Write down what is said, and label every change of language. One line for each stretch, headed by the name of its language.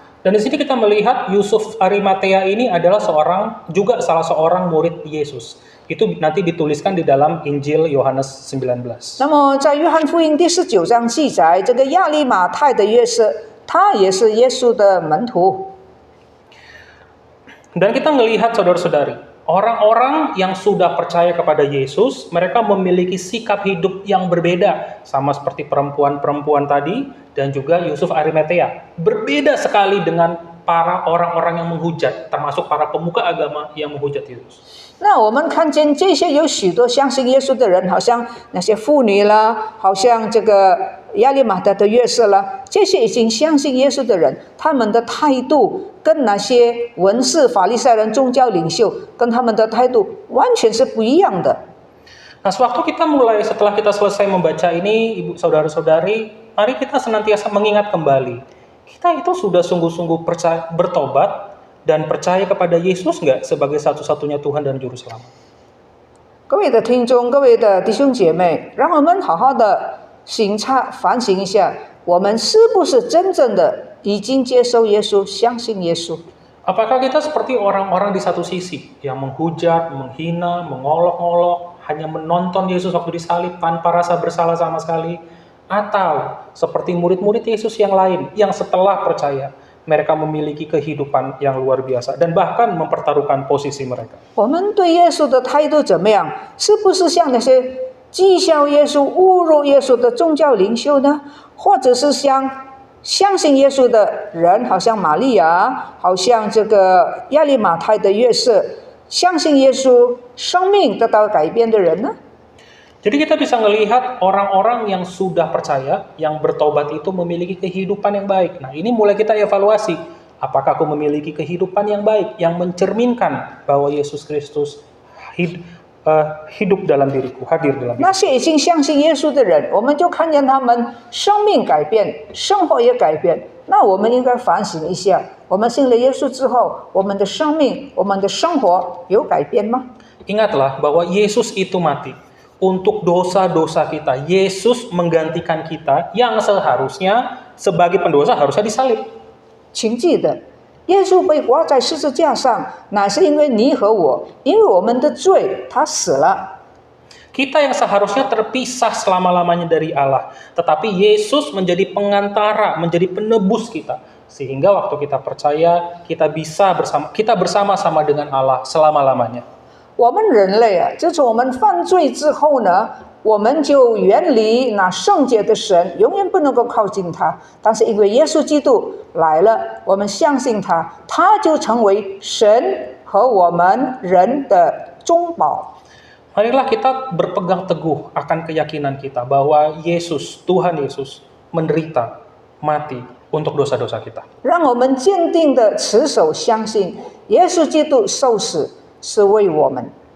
Indonesian: Dan di sini kita melihat Yusuf Arimatea ini adalah juga salah seorang murid Yesus. Itu nanti dituliskan di dalam Injil Yohanes 19.
Chinese: 那么在约翰福音第19章记载，这个亚利马太的约瑟，他也是耶稣的门徒。
Indonesian: Dan kita melihat saudara-saudari, orang-orang yang sudah percaya kepada Yesus, mereka memiliki sikap hidup yang berbeda, sama seperti perempuan-perempuan tadi dan juga Yusuf Arimatea. Berbeda sekali dengan para orang-orang yang menghujat, termasuk para pemuka agama yang menghujat Yesus.
Chinese: 那我们看见这些有许多相信耶稣的人，好像那些妇女啦，好像这个亚利马太的约瑟啦，这些已经相信耶稣的人，他们的态度跟那些文士、法利赛人、宗教领袖，跟他们的态度完全是不一样的。
Indonesian: Nah, sewaktu kita mulai, setelah kita selesai membaca ini, ibu saudara-saudari, mari kita senantiasa mengingat kembali. Kita itu sudah sungguh-sungguh bertobat dan percaya kepada Yesus nggak sebagai satu-satunya Tuhan dan Juru Selamat?
Chinese: 各位的听众，各位的弟兄姐妹，让我们好好的省察反省一下，我们是不是真正的已经接受耶稣，相信耶稣？
Indonesian: Apakah kita seperti orang-orang di satu sisi yang menghujat, menghina, mengolok-olok, hanya menonton Yesus waktu disalib tanpa rasa bersalah sama sekali? Atau seperti murid-murid Yesus yang lain yang setelah percaya, mereka memiliki kehidupan yang luar biasa dan bahkan mempertaruhkan posisi mereka.
Chinese: 我们对耶稣的态度怎么样？是不是像那些讥笑耶稣、侮辱耶稣的宗教领袖呢？或者是像相信耶稣的人，好像玛利亚，好像这个亚利马太的约瑟，相信耶稣，生命得到改变的人呢？
Indonesian: Jadi kita bisa melihat orang-orang yang sudah percaya, yang bertobat itu memiliki kehidupan yang baik. Nah, ini mulai kita evaluasi. Apakah aku memiliki kehidupan yang baik, yang mencerminkan bahwa Yesus Kristus hidup dalam diriku, hadir dalam diriku.
Chinese: 那些已经相信耶稣的人，我们就看见他们生命改变，生活也改变。那我们应该反省一下，我们信了耶稣之后，我们的生命、我们的生活有改变吗？
Indonesian: Ingatlah bahwa Yesus itu mati untuk dosa-dosa kita. Yesus menggantikan kita yang seharusnya sebagai pendosa harusnya disalib.
Chinese: 请记得，耶稣被挂在十字架上，乃是因为你和我，因为我们的罪，他死了。
Indonesian: Kita yang seharusnya terpisah selama-lamanya dari Allah, tetapi Yesus menjadi pengantara, menjadi penebus kita, sehingga waktu kita percaya kita bersama-sama dengan Allah selama-lamanya.
Chinese: 我们人类啊，自从我们犯罪之后呢，我们就远离那圣洁的神，永远不能够靠近他。但是因为耶稣基督来了，我们相信他，他就成为神和我们人的中保。
Indonesian: Marilah kita berpegang teguh akan keyakinan kita bahwa Yesus, Tuhan Yesus, menderita, mati untuk dosa-dosa kita.
Chinese: 让我们坚定的持守相信，耶稣基督受死是为我们。